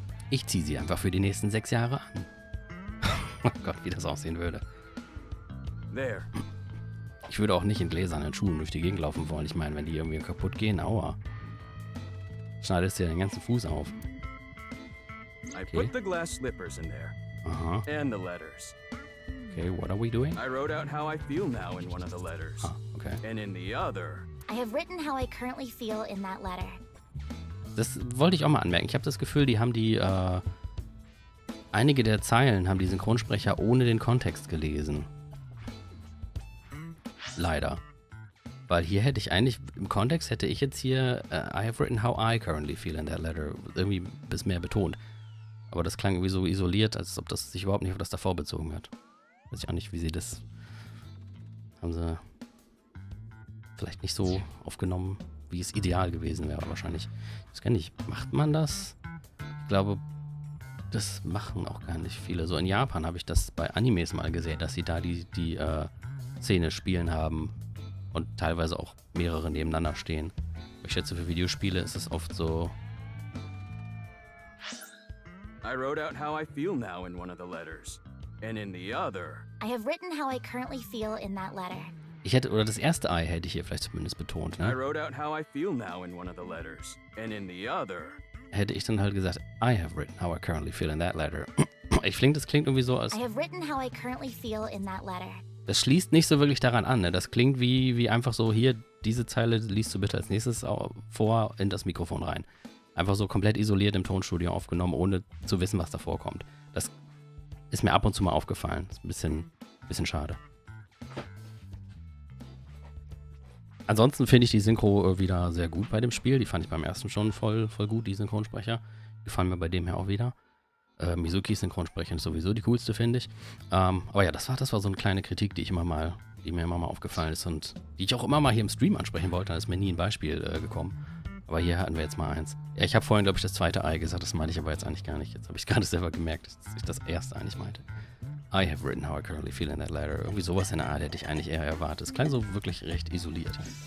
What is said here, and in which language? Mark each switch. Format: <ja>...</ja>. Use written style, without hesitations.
<de>Ich ziehe sie einfach für die nächsten 6 Jahre an. Oh Gott, wie das aussehen würde.</de> <en>There.</en> <de>Ich würde auch nicht in gläsernen Schuhen durch die Gegend laufen wollen. Ich meine, wenn die irgendwie kaputt gehen, aua. Schneidest dir den ganzen Fuß auf.</de> <en>I put the glass slippers in there. Aha. And the letters. Okay, what are we doing? I wrote out how I feel now in one of the letters. Ah, okay. And in the other... I have written how I currently feel in that letter.</en> <de>Das wollte ich auch mal anmerken. Ich habe das Gefühl, die haben einige der Zeilen haben die Synchronsprecher ohne den Kontext gelesen. Leider. Weil hier hätte ich eigentlich, im Kontext hätte ich jetzt hier</de> <en>I have written how I currently feel in that letter.</en> <de>Irgendwie ein bisschen mehr betont. Aber das klang irgendwie so isoliert, als ob das sich überhaupt nicht auf das davor bezogen hat. Weiß ich auch nicht, wie sie das... Haben sie vielleicht nicht so aufgenommen, wie es ideal gewesen wäre, wahrscheinlich. Ich weiß gar nicht, macht man das? Ich glaube, das machen auch gar nicht viele. So in Japan habe ich das bei Animes mal gesehen, dass sie da die Szene spielen haben und teilweise auch mehrere nebeneinander stehen. Ich schätze, für Videospiele ist es oft so...</de> <en>I wrote out how I feel now in one of the letters. And in the other... I have written how I currently feel in that letter.</en> <de>Ich hätte, oder das erste I hätte ich hier vielleicht zumindest betont,</de> <en>I</en> <de>ne?</de> <en>wrote out how I feel now in one of the letters. And in the other...</en> <de>Hätte ich dann halt gesagt,</de> <en>I have written how I currently feel in that letter.</en> <de>Das klingt irgendwie so, als...</de> <en>I have written how I currently feel in that letter.</en> <de>Das schließt nicht so wirklich daran an, ne? Das klingt wie einfach so, hier, diese Zeile liest du bitte als nächstes vor in das Mikrofon rein. Einfach so komplett isoliert im Tonstudio aufgenommen, ohne zu wissen, was davor kommt. Das ist mir ab und zu mal aufgefallen. Das ist ein bisschen schade. Ansonsten finde ich die Synchro wieder sehr gut bei dem Spiel. Die fand ich beim ersten schon voll gut, die Synchronsprecher. Die gefallen mir bei dem her auch wieder. Mizukis Synchronsprecher ist sowieso die coolste, finde ich. Aber ja, das war so eine kleine Kritik, die mir immer mal aufgefallen ist und die ich auch immer mal hier im Stream ansprechen wollte. Da ist mir nie ein Beispiel gekommen. Aber hier hatten wir jetzt mal eins. Ja, ich habe vorhin, glaube ich, das zweite I gesagt. Das meinte ich aber jetzt eigentlich gar nicht. Jetzt habe ich gerade selber gemerkt, dass ich das erste eigentlich meinte.</de> <en>I have written how I currently feel in that letter.</en> <de>Irgendwie sowas in der Art hätte ich eigentlich eher erwartet. Es klang so wirklich recht isoliert.</de>